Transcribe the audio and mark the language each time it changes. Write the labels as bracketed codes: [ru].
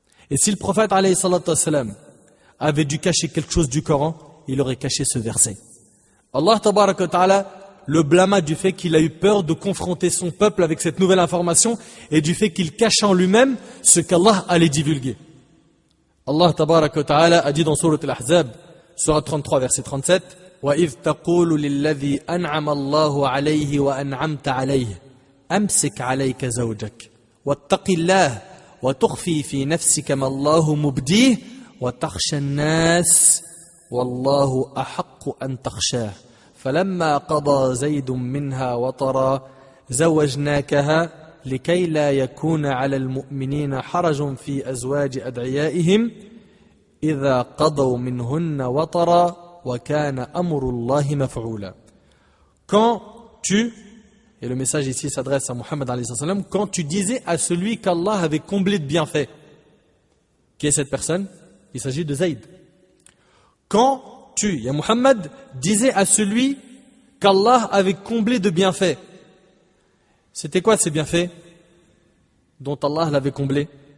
[fr] Et si le prophète alayhi salatu wassalam avait dû cacher quelque chose du Coran, il aurait caché ce verset. Allah tabaraka wa ta'ala le blâma du fait qu'il a eu peur de confronter son peuple avec cette nouvelle information et du fait qu'il cache en lui-même ce qu'Allah allait divulguer. Allah tabaraka wa ta'ala a dit dans Sourate Al-Ahzab, Sourate 33, verset 37, [ar] وَإِذْ تَقُولُ لِلَّذِي أَنْعَمَ اللَّهُ عَلَيْهِ وَأَنْعَمْتَ عَلَيْهِ أَمْسِكْ عَلَيْكَ زَوْجَكَ وَاتَّقِ اللَّهَ وَتُخْفِي فِي نَفْسِكَ مَا اللَّهُ مُبْدِيهِ وَتَخْشَى النَّاسَ وَاللَّهُ أَحَقُّ أَنْ تَخْشَاهُ فَلَمَّا قَضَى زَيْدٌ مِّنْهَا وَطَرًا زَوَّجْنَاكَهَا لِكَيْ لَا يَكُونَ عَلَى الْمُؤْمِنِينَ حَرَجٌ فِي أَزْوَاجِ أَدْعِيَائِهِمْ إِذَا قَضَوْا مِنْهُنَّ وَطَرًا وَكَانَ أَمْرُ اللَّهِ مَفْعُولًا. [fr] Quand tu, et le message ici s'adresse à Muhammad alayhi salam, quand tu disais à celui qu'Allah avait comblé de bienfaits, qui est cette personne? Il s'agit de Zayd. Quand tu, ya Muhammad, disais à celui qu'Allah avait comblé de bienfaits, c'était quoi ces bienfaits dont Allah l'avait comblé?